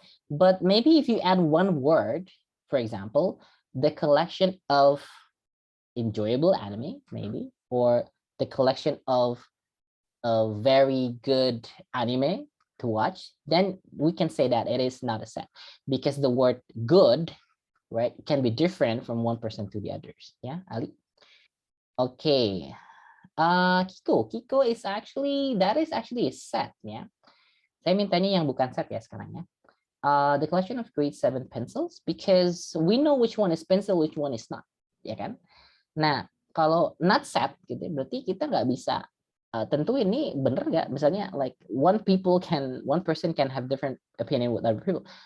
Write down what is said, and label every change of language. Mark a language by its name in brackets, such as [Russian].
[English] But maybe if you add one word, for example, the collection of enjoyable anime, maybe, or the collection of a very good anime to watch, then we can say that it is not a set, because the word good, right, can be different from one person to the others. Yeah, Ali. Okay. Kiko is actually, that is actually a set, ya. [Indonesian] Saya mintanya yang bukan set ya sekarang ya. [English] The collection of grade 7 pencils, because we know which one is pencil, which one is not, [Indonesian] ya kan? Nah, kalau not set gitu, berarti kita nggak bisa tentu ini bener nggak? Misalnya [English] like one person can have different opinion with other people.